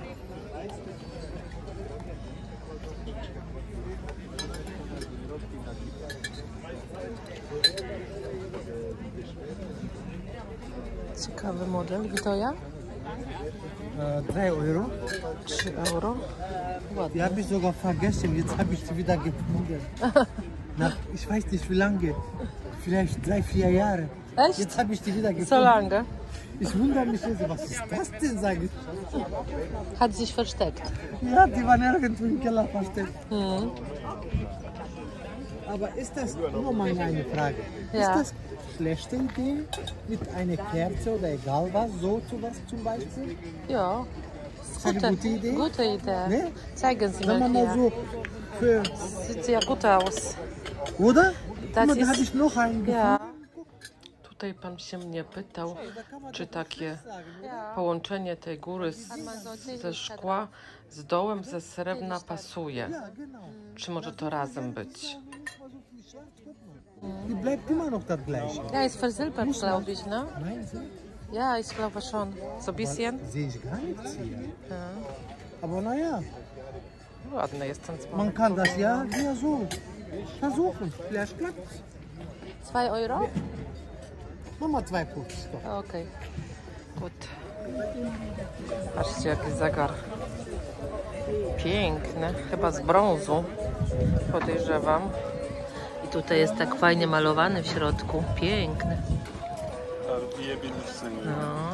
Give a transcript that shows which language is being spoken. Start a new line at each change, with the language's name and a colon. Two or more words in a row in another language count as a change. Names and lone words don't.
Polish: Ciekawy model. Witoja?
German: 3 Euro.
Polish: 3 euro. Ładnie.
German: Die habe ich sogar vergessen. Jetzt habe ich sie wieder gefunden. Nach, ich weiß nicht wie lange. Vielleicht 3-4 Jahre. Echt? Jetzt habe ich die wieder So gefunden. lange. Ich wundere mich jetzt, was ist das denn, sage ich. Hat sich versteckt. Ja, die waren irgendwo im Keller versteckt. Mhm. Aber ist das, nur mal eine Frage, Ja. ist das schlechte Idee, mit einer Kerze oder egal was, so zu was zum Beispiel? Ja. Ist eine gute Idee? Gute Idee. Ne? Zeigen Sie Wenn mal man mal hier. so für, Sieht sehr gut aus. oder? Das Guck mal, da ist- habe ich noch einen Ja. gefunden.
Polish: Tutaj pan się mnie pytał,
German: Da kann man
Polish: czy
German: doch
Polish: takie
German: sagen, oder?
Polish: połączenie tej góry ze szkła z dołem ze srebrna pasuje.
German: Ja, genau.
Polish: Czy może to razem być?
German: Nicht mal so viel Schwarz, guck mal. Die bleibt immer noch das Gleiche. Ja, ist versilbert, glaube ich, ne? Meinen Sie? Ja, ich glaube schon. So ein bisschen. Sehe ich gar nichts hier. Ja. Aber naja,
Polish: Ładny jest ten
German: man
Polish: dzwonek.
German: kann das ja so versuchen. Vielleicht klappt's. 2 euro? Mach mal 2,50 doch. Okej. Gut.
Polish: Patrzcie, jaki zegar. Piękny. Chyba z brązu. Podejrzewam. I tutaj jest tak fajnie malowany w środku. Piękny. No.